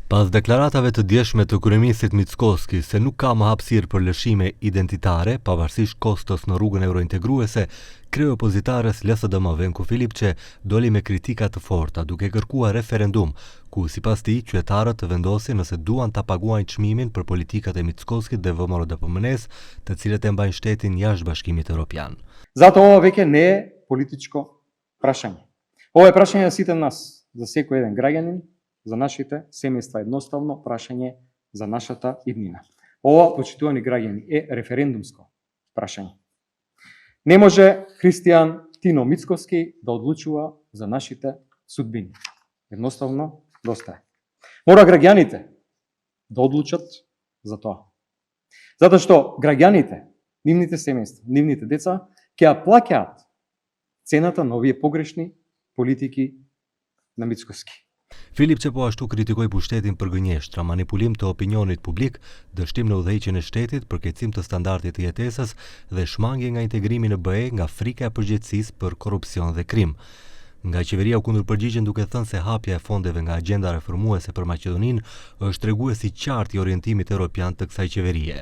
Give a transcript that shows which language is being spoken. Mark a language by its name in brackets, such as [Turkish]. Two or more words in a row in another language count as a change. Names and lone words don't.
[Albanian] Pas deklaratave të djeshme të kryeministit Mickoski se nuk ka më hapësirë për lëshime identitare, pavarësisht kostos në rrugën eurointegruese, krye opozitarës LSDM Venku Filipçe doli me kritika të forta duke kërkuar referendum, ku sipas tij qytetarët të vendosin nëse duan ta paguajnë çmimin për politikat e Mickoskit dhe VMRO-DS, të cilët e mbajnë shtetin jashtë Bashkimit Evropian. [Macedonian] Zato ovo već не е политичко прашање. Ovo je prašanje сите нас, за секој еден граѓанин, за нашите семејства, едноставно прашање за нашата иднина. Ова, почитувани граѓани, е референдумско прашање. Не може христијан Тино Мицкоски да одлучува за нашите судбини. Едноставно доста е. Мора граѓаните да одлучат за тоа. Затоа што граѓаните, нивните семејства, нивните деца ќе ја плаќаат цената на овие погрешни политики на Мицкоски. [Albanian] Filipçe po ashtu kritikoi pushtetin për gënjeshtra, manipulim të opinionit publik, dështim në udhëheqjen e shtetit, përkeqësim të standardit të jetesës dhe shmangje nga integrimi në BE nga frika e përgjegjësisë për korrupsion dhe krim. Nga qeveria u kundërpërgjigjen duke thënë se hapja e fondeve nga agjenda reformuese për Maqedoninë është treguesi i qartë i orientimit evropian të kësaj qeverie.